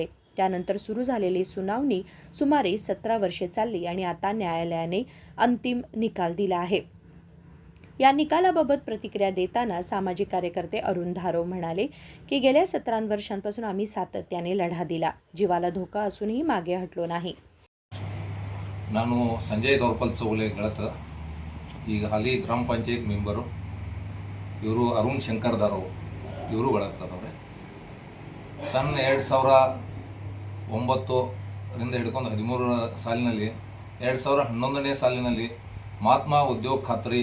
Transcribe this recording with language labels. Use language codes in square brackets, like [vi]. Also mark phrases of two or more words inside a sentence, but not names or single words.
[mr] त्यानंतर सुरू झालेली सुनावणी सुमारे 17 वर्षे चालली आणि आता न्यायालयाने अंतिम निकाल दिला आहे. या निकालाबाबत प्रतिक्रिया देताना सामाजिक कार्यकर्ते अरुण धारव म्हणाले की गेल्या 17 वर्षांपासून आम्ही सातत्याने लढा दिला. जीवाला धोका असूनही मागे हटलो नाही. [kn] ನಾನು ಸಂಜಯ್ ದೌರ್ಪಲ್ ಸೌಲೆ ಗಳತ ಈಗ ಹಾಲಿ ಗ್ರಾಮ ಪಂಚಾಯತ್ ಮೆಂಬರು ಇವರು ಅರುಣ್ ಶಂಕರ್ ದಾರವ್ ಇವರು ಗಳತ್ತದವ್ರೆ. ಸನ್ 2009ರಿಂದ ಹಿಡ್ಕೊಂಡು 13 ಸಾಲಿನಲ್ಲಿ 2011ನೇ ಸಾಲಿನಲ್ಲಿ ಮಹಾತ್ಮ ಉದ್ಯೋಗ ಖಾತ್ರಿ